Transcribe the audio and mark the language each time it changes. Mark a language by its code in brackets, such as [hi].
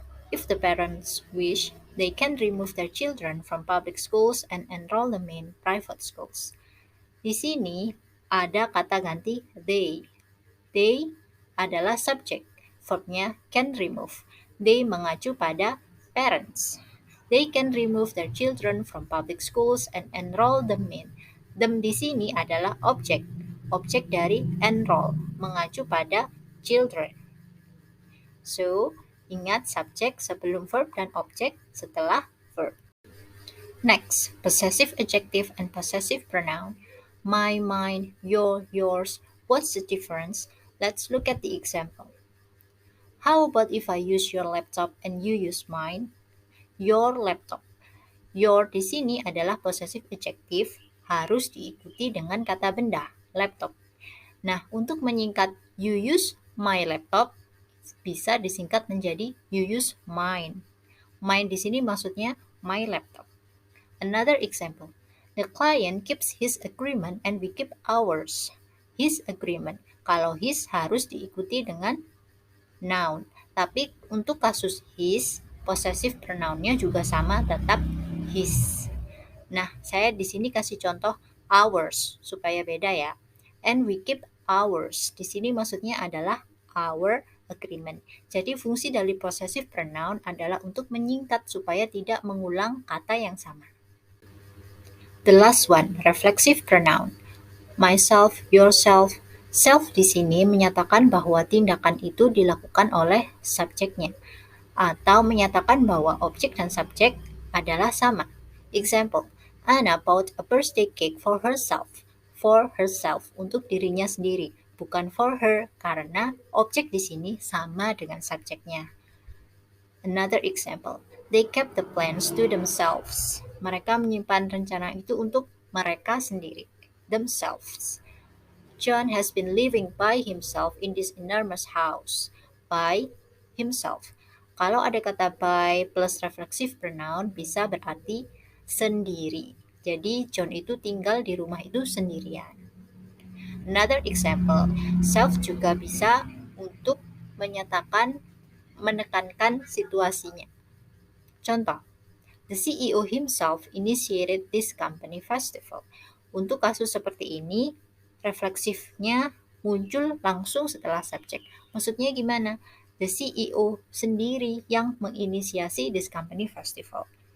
[en] If the parents wish, they can remove their children from public schools and enroll them in private schools. [id] Di sini ada kata ganti they. They adalah subject. Verbnya can remove. They mengacu pada parents. [en] They can remove their children from public schools and enroll them in. [id] Them di sini adalah objek. Objek dari enroll mengacu pada children. So, ingat subjek sebelum verb dan objek setelah verb. [en] Next, possessive adjective and possessive pronoun. My, mine, your, yours. What's the difference? Let's look at the example. How about if I use your laptop and you use mine? [id] Your laptop. Your di sini adalah possessive adjective, harus diikuti dengan kata benda, laptop. Nah, untuk menyingkat [en] you use my laptop, [id] bisa disingkat menjadi [en] you use mine. [id] Mine di sini maksudnya my laptop. [en] Another example. The client keeps his agreement and we keep ours. [id] His agreement. Kalau his harus diikuti dengan noun. Tapi untuk kasus his, possessive pronounnya juga sama, tetap his. Nah, saya di sini kasih contoh ours supaya beda ya. [en] And we keep ours. [id] Di sini maksudnya adalah our agreement. Jadi fungsi dari possessive pronoun adalah untuk menyingkat supaya tidak mengulang kata yang sama. [en] The last one, reflexive pronoun. Myself, yourself. [id] Self di sini menyatakan bahwa tindakan itu dilakukan oleh subjeknya atau menyatakan bahwa objek dan subjek adalah sama. [en] Example, Anna bought a birthday cake for herself. [id] For herself, untuk dirinya sendiri, [en] bukan for her [id] karena objek di sini sama dengan subjeknya. [en] Another example, they kept the plans to themselves. [id] Mereka menyimpan rencana itu untuk mereka sendiri, themselves. [en] John has been living by himself in this enormous house. [id] By himself. Kalau ada kata by plus reflexive pronoun bisa berarti sendiri. Jadi John itu tinggal di rumah itu sendirian. [en] Another example, [id] self juga bisa untuk menekankan situasinya. [en] Contoh, the CEO himself initiated this company festival. [id] Untuk kasus seperti ini, refleksifnya muncul langsung setelah subjek. Maksudnya gimana? The CEO sendiri yang menginisiasi [en] this company festival.